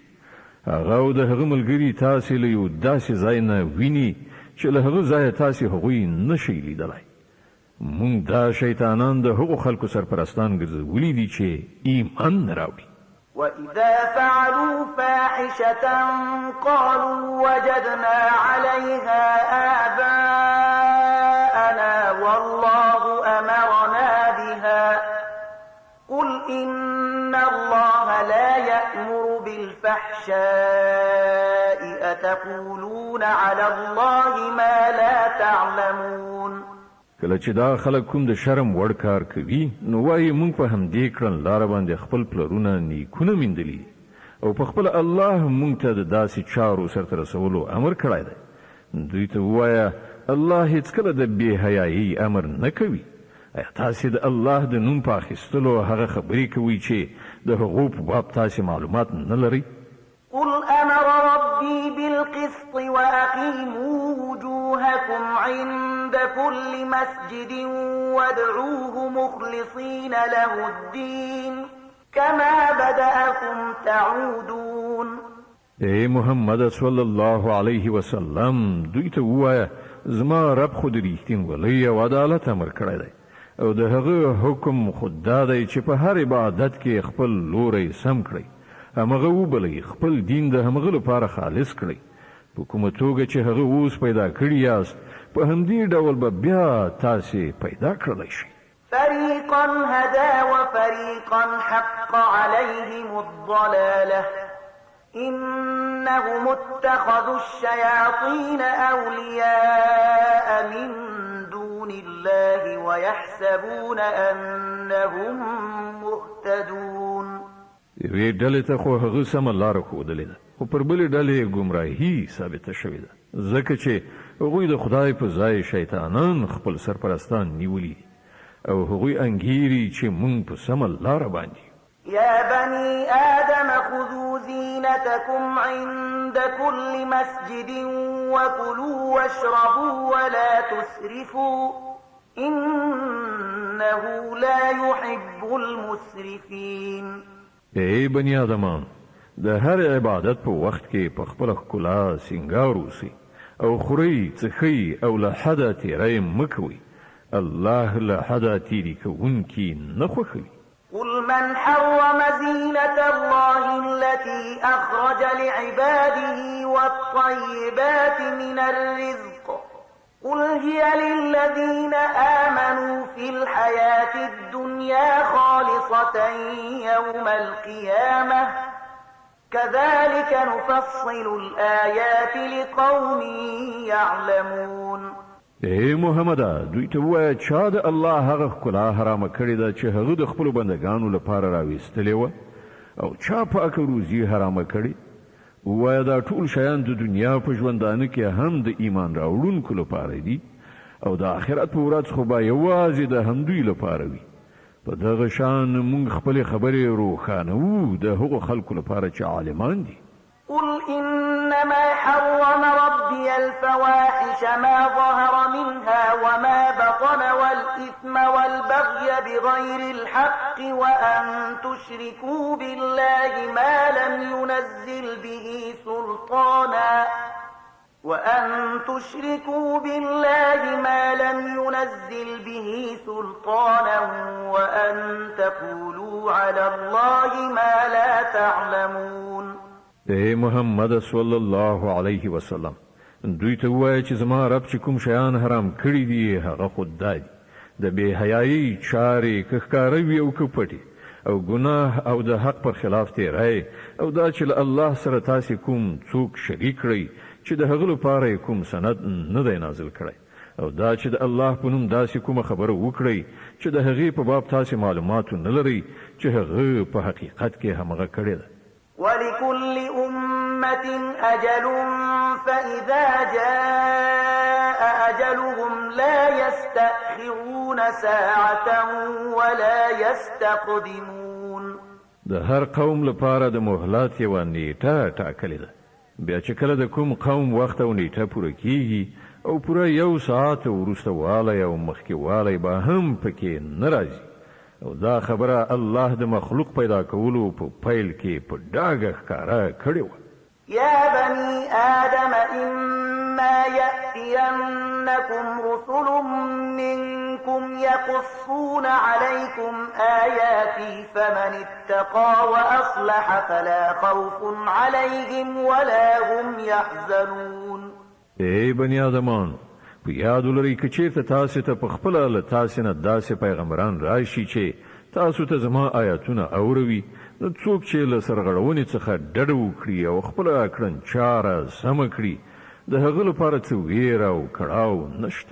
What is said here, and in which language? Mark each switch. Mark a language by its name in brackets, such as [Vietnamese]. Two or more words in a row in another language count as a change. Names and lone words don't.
[Pashto] هغه او د هغه ملګري تاسې له یو داسې ځای نه ویني چې له هغه ځایه تاسې هغوی نشئ لیدلی. موږ دا شیطانان د هغو خلکو سرپرستان ګرځولي دي چې ایمان نه راوړي. [Arabic] وإذا فعلوا فاحشة قالوا وجدنا عليها آباءنا والله أمرنا بها قل إن الله لا يأمر بالفحشاء أتقولون على الله ما لا تعلمون. [Pashto] کله چې دا خلک کوم د شرم وړ کار کوي نو وایي موږ په همدې کړنلاره باندې خپل پلرونه نیکونه میندلي او په خپل الله موږ ته د داسې چارو سرته رسولو امر کړی دی. دوی ته ووایه الله هیڅکله د بې حیایي امر نه کوي. ایا تاسې د الله د نوم په اخیستلو هغه خبرې کوئ چې د هغو په باب تاسې معلومات نه لرئ؟ [Arabic] قل أمر ربي بالقسط وأقيموا وجوهكم عند كل مسجد وادعوه مخلصين له الدين كما بدأكم تعودون. [Pashto] ای محمد [Arabic] صلی الله علیه وسلم [Pashto] دوی ته ووایه زما رب خو د ریښتینولۍ او عدالت امر کړی دی او د هغه حکم خود دا دی چې په هر عبادت کې خپل لوری سم کړئ، همغه وبلئ، خپل دین د همغه لپاره خالص کړئ. په کومه توګه چې هغه اوس پیدا کړي یاست په همدې ډول به بیا تاسې پیدا کړلی شئ. [Arabic] فريقا هدى وفريقا حق عليهم الضلالة إنهم اتخذوا الشياطين أولياء من دون الله ويحسبون أنهم مهتدون. [Pashto] یوې ډلې ته خو هغه سمه لاره ښودلې ده خو پر بلې ډلې ګمراهي ثابته شوې ده ځکه چې هغوی د خدای په ځای شیطانان خپل سرپرستان نیولي او هغوی انګیري چې موږ په سمه لاره باندې. [Arabic] يا بني آدم خذوا زينتكم عند كل مسجد وكلوا واشربوا ولا تسرفوا إنه لا يحب المسرفين. [Pashto] ای بنی آدمان، د هر عبادت په وخت کې په خپل ښکلا سینګار اوسئ او خورئ څښئ او له حده تیری مه کوئ. الله له حده تیري کوونکي نه خوښوي. [Arabic] قل من حرم زينة الله التي أخرج لعباده والطيبات من الرزق قل هي للذين آمنوا في الحياة الدنيا خالصة يوم القيامة كذلك نفصل الآيات لقوم يعلمون. [Pashto] ای محمده، دوی ته ووایه چا د الله هغه ښکلا حرامه کړې ده چې هغه د خپلو بندګانو لپاره راویستلې وه او چا پاکه روزي حرامه کړې. ووایه دا ټول شیان د دنیا په ژوندانه کې هم د ایمان راوړونکو لپاره دي او د آخرت په ورځ خو به یوازې د همدوی لپاره وي. په دغه شان موږ خپلې خبرې روښانوو د هغو خلکو لپاره چې عالمان دي. [Arabic] قل إنما حرم ربي الفواحش ما ظهر منها وما بطن والإثم والبغي بغير الحق وأن تشركوا بالله ما لم ينزل به سلطانا وأن تقولوا على الله ما لا تعلمون. [Pashto] ای محمد [Arabic] صلی الله علیه وسلم، [Pashto] دوی ته ووایه چې زما رب چې کوم شیان حرام کړي دي هغه خود دا دي د بې حیايي چارې که ښکاره وي او که پټې او ګناه او د حق پر خلاف تیری او دا چې له الله سره تاسې کوم څوک شریک کړئ چې د هغه لپاره کوم سند نه دی نازل کړی او دا چې د الله په نوم داسې کومه خبره وکړئ چې د هغې په باب تاسې معلومات نه لرئ چې هغه په حقیقت کې همغه کړې ده. [Arabic] ولكل أمة أجل فإذا جاء أجلهم لا يستأخرون ساعة ولا يستقدمون. [Pashto] د هر قوم لپاره د مهلت یوه نیټه ټاکلې ده. بیا چې کله د کوم قوم وخت او نیټه پوره کیږي او پوره یو ساعت وروسته والی او مخکې والی به هم پکې نه راځي او دا خبره الله د مخلوق پیدا کولو په پیل کې په ډاګه ښکاره کړې وه. [Arabic] يا بني آدم إما يأتينكم رسل منكم يقصون عليكم آياتي فمن اتقى وأصلح فلا خوف عليهم ولا هم يحزنون. [Pashto] ای بني آدمان په یاد ولرئ که چېرته تاسې ته په خپله له تاسې نه داسې پیغمبران راشي چې تاسو ته زما آیاتونه اوروي نو څوک چې له سرغړونې څخه ډډه وکړي او خپله کړنچاره سمه کړي د هغه لپاره څه ویره او کړاو نشته.